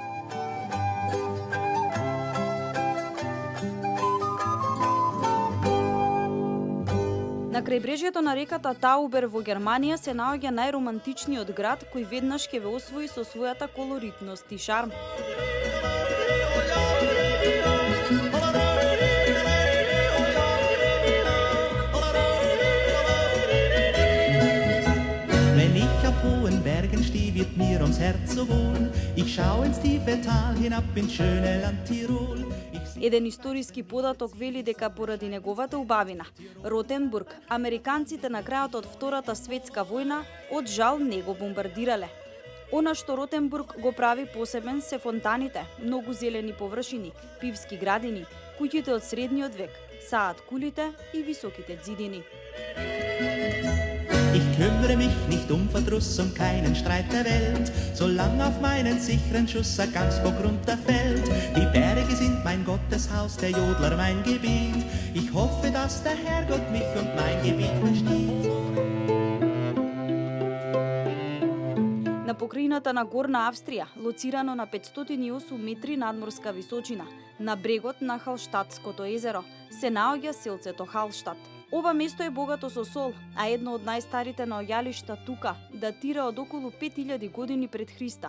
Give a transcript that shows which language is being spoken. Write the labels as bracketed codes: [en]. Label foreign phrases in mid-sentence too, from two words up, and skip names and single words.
[mk] На крајбрежјето на реката Таубер во Германија се наоѓа најромантичниот град кој веднаш ќе ве освои со својата колоритност и шарм. [de] Wenn ich auf hohen Bergen stehe, wird mir ums Herz so wohl. Ich schau ins tiefe Tal hinab ins schöne Land Tirol. [mk] Еден историски податок вели дека поради неговата убавина, Ротенбург, американците на крајот од Втората светска војна од жал не го бомбардирале. Она што Ротенбург го прави посебен се фонтаните, многу зелени површини, пивски градини, куќите од средниот век, саат кулите и високите ѕидини. [de] Ich kümmere mich nicht um Verdruss, um keinen Streit der Welt, solange auf meinen sicheren Schuss ein Gamsbock runterfällt. Die Berge sind mein Gotteshaus, der Jodler mein Gebiet. Ich hoffe, dass der Herrgott mich und mein Gebiet versteht. [mk] На покрајината на Горна Австрија, лоцирано на 508 метри надморска височина, на брегот на Халштатското езеро, се наоѓа селцето Халштат. Ова место е богато со сол, а едно од најстарите наоѓалишта тука датира од околу 5000 години пред Христа.